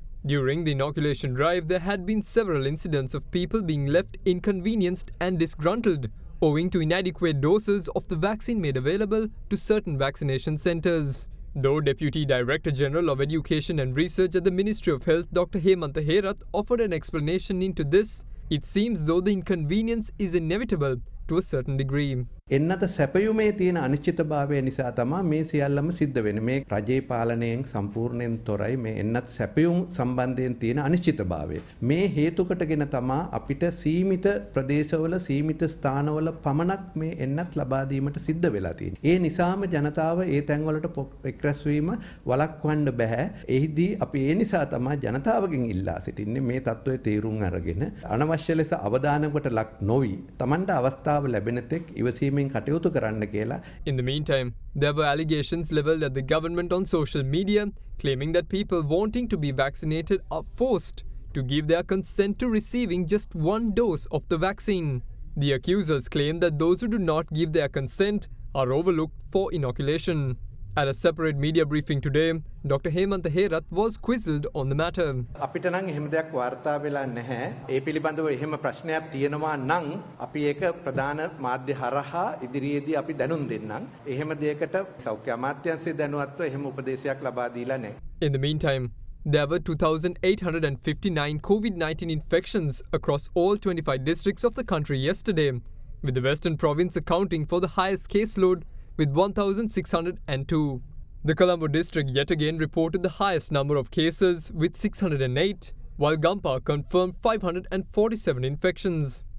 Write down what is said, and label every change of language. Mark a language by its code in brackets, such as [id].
[en] During the inoculation drive, there had been several incidents of people being left inconvenienced and disgruntled owing to inadequate doses of the vaccine made available to certain vaccination centres. Though Deputy Director General of Education and Research at the Ministry of Health, Dr. Hemantha Herath, offered an explanation into this, it seems though the inconvenience is inevitable to a certain degree. [si] එන්නත සැපයුමේ තියෙන අනිශ්චිතභාවය නිසා තමයි මේ සියල්ලම සිද්ධ වෙන්නේ. මේ රජයේ පාලනයෙන් සම්පූර්ණයෙන් තොරයි මේ එන්නත් සැපයුම් සම්බන්ධයෙන් තියෙන අනිශ්චිතභාවය. මේ හේතුකටගෙන තමයි අපිට සීමිත ප්‍රදේශවල සීමිත ස්ථානවල පමණක් මේ එන්නත් ලබා දීමට සිද්ධ වෙලා තියෙන්නේ. ඒ නිසාම ජනතාව ඒ තැන්වලට එක්රැස් වීම වළක්වන්න බෑ. එහිදී අපි ඒ නිසා තමයි ජනතාවගෙන් ඉල්ලා සිටින්නේ මේ තත්ත්වයේ තීරුම් අරගෙන අනවශ්‍ය ලෙස අවධානයකට ලක් නොවි තමන්ට අවස්ථාව ලැබෙන තෙක් ඉවසීමෙන් කටයුතු කරන්න කියලා. [en] In the meantime, there were allegations leveled at the government on social media claiming that people wanting to be vaccinated are forced to give their consent to receiving just one dose of the vaccine. The accusers claim that those who do not give their consent are overlooked for inoculation. At a separate media briefing today, Dr. Hemantha Herath was quizzed on the matter. [si] අපිට නම් එහෙම දෙයක් වාර්තා වෙලා නැහැ. ඒ පිළිබඳව එහෙම ප්‍රශ්නයක් තියෙනවා නම් අපි ඒක ප්‍රධාන මාධ්‍ය හරහා ඉදිරියේදී අපි දැනුම් දෙන්නම්. එහෙම දෙයකට සෞඛ්‍ය අමාත්‍යාංශය දැනුවත්ව එහෙම උපදේශයක් ලබා දීලා නැහැ. [en] In the meantime, there were 2,859 COVID-19 infections across all 25 districts of the country yesterday, with the Western Province accounting for the highest caseload with 1,602. The Colombo district yet again reported the highest number of cases with 608, while Gampa confirmed 547 infections.